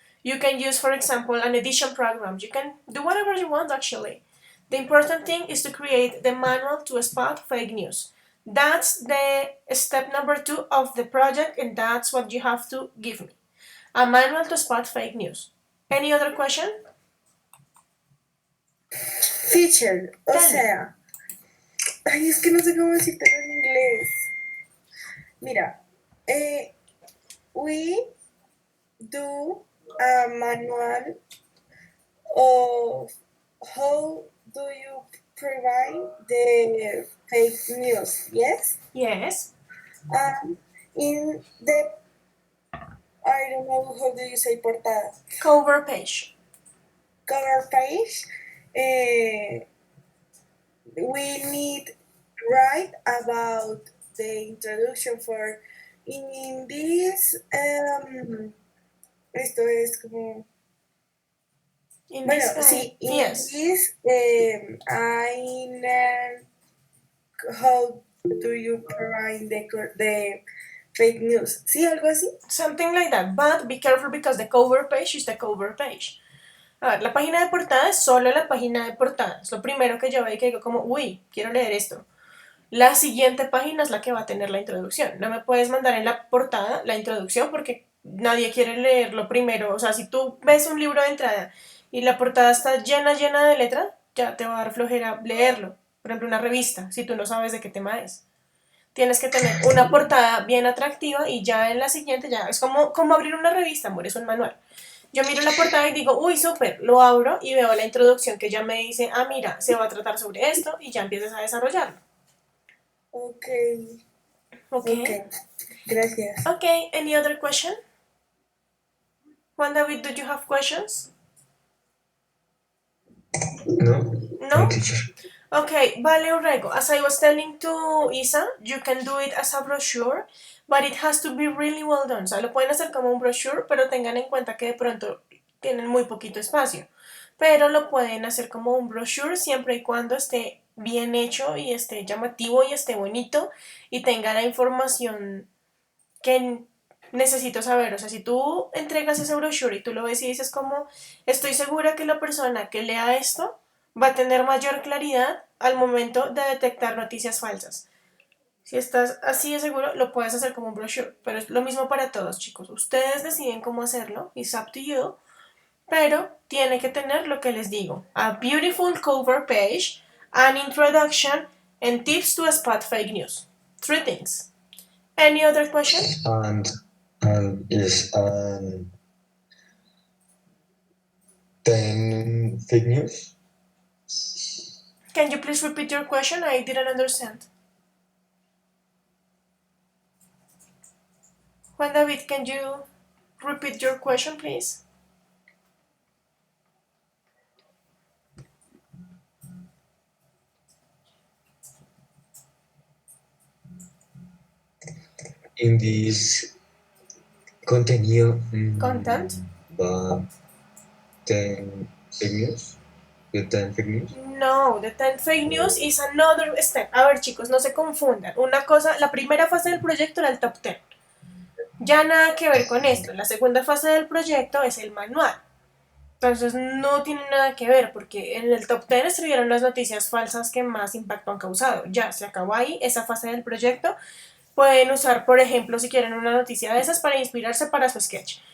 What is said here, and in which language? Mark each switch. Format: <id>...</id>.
<en>You can use, for example, an edition program. You can do whatever you want, actually. The important thing is to create the manual to spot fake news. That's the step number 2 of the project, and that's what you have to give me. A manual to spot fake news. Any other question?</en> <es>Teacher, o sea, ay, es que no sé cómo decirlo en inglés.</es> <en>Mira, we do a manual of how do you prevent the fake news, yes? Yes. In the, I don't know how do you say portada, Cover page. cover page, we need write about the introduction for in this</en> <es>esto es como</es> <en>In</en> <es>bueno</es> <en>this</en> <es>sí in</es> <en>yes. this I learned how do you prevent the fake news,</en> <es>sí, algo así.</es> <en>Something like that, but be careful because the cover page is the cover page.</en> <es>A ver, la página de portada es solo la página de portada. Es lo primero que yo veo y que digo como, uy, quiero leer esto. La siguiente página es la que va a tener la introducción. No me puedes mandar en la portada la introducción porque nadie quiere leerlo primero. O sea, si tú ves un libro de entrada y la portada está llena de letra, ya te va a dar flojera leerlo. Por ejemplo, una revista, si tú no sabes de qué tema es. Tienes que tener una portada bien atractiva y ya en la siguiente ya es como abrir una revista, amor, es un manual. Yo miro la portada y digo, uy, súper, lo abro y veo la introducción que ya me dice, ah, mira, se va a tratar sobre esto y ya empiezas a desarrollarlo.</es> <en>Ok. Okay.</en> <es>Gracias.</es> <en>Okay, any other question? Juan David, do you have questions? No. No? Teacher. Okay, Vale Urrego, as I was telling to Isa, you can do it as a brochure, but it has to be really well done.</en> <es>O sea, lo pueden hacer como un brochure, pero tengan en cuenta que de pronto tienen muy poquito espacio. Pero lo pueden hacer como un brochure siempre y cuando esté bien hecho y esté llamativo y esté bonito y tenga la información que necesito saber. O sea, si tú entregas ese brochure y tú lo ves y dices como, estoy segura que la persona que lea esto va a tener mayor claridad al momento de detectar noticias falsas. Si estás así de seguro, lo puedes hacer como un brochure, pero es lo mismo para todos, chicos. Ustedes deciden cómo hacerlo,</es> <en>it's up to you,</en> <es>pero tiene que tener lo que les digo:</es> <en>a beautiful cover page, an introduction, and tips to spot fake news. 3 things. Any other question? And is 10 fake news? Can you please repeat your question? I didn't understand. Juan David, can you repeat your question, please? In this contenido. Content? Va 10 fake news. The 10 fake news. No, the 10th fake news is another step.</en> <es>A ver, chicos, no se confundan. Una cosa, la primera fase del proyecto era el top 10. Ya nada que ver con esto. La segunda fase del proyecto es el manual. Entonces no tiene nada que ver porque en el top 10 estuvieron las noticias falsas que más impacto han causado. Ya, se acabó ahí esa fase del proyecto. Pueden usar, por ejemplo, si quieren una noticia de esas para inspirarse para su sketch.</es>